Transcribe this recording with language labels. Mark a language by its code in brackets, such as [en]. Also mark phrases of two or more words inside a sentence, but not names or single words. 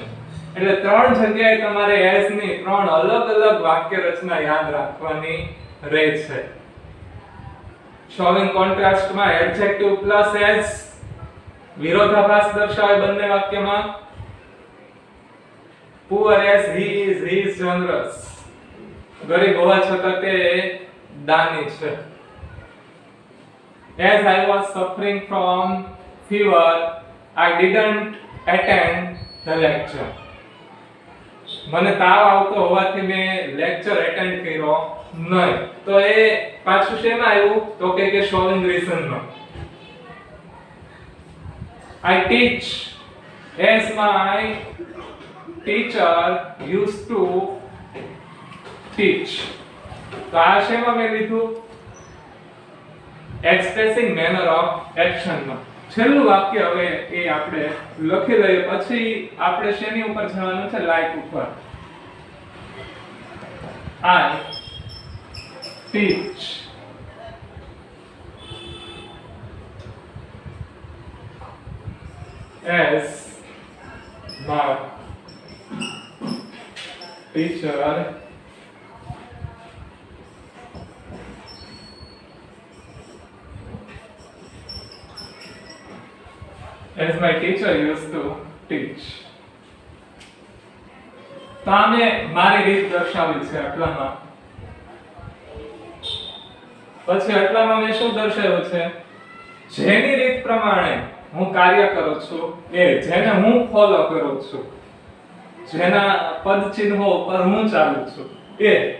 [gu] એટલે ત્રણ જગ્યાએ તમારે એઝ ની ત્રણ અલગ અલગ વાક્ય રચના યાદ રાખવાની રહે છે. શોવિંગ કોન્ટ્રાસ્ટમાં [en] adjective plus as [gu] વિરોધાભાસ દર્શાવે બંને વાક્યમાં. [en] Poor as he is generous. [gu] ગરીબ હોવા છતાં તે દાની છે. [en] As I was suffering from fever, I didn't attend the lecture. [gu] મને તાવ આવતો હોવાથી મેં લેક્ચર એટેન્ડ કર્યો નહીં. તો એ પાછું શેમાં આવ્યું? તો કે શોવિંગ રીઝનમાં. [en] I teach as my teacher used to teach. [gu] તો આ શેમાં મેં લીધું? [en] expressing manner of action [gu] માં. છેલ્લું વાક્ય હવે એ આપણે લખી લઈએ, પછી આપણે શેની ઉપર જવાનું છે? લાઈક ઉપર. [en] I teach as my teacher as my teacher used to teach. [gu] તો આમે મારી રીત દર્શાવી છે આટલામાં. પછી આટલામાં મેં શું દર્શાવ્યું છે? જેની રીત પ્રમાણે હું કાર્ય કરું છું, એ જેને હું ફોલો કરું છું, જેના પદ ચિહ્નો ઉપર હું ચાલું છું, એ.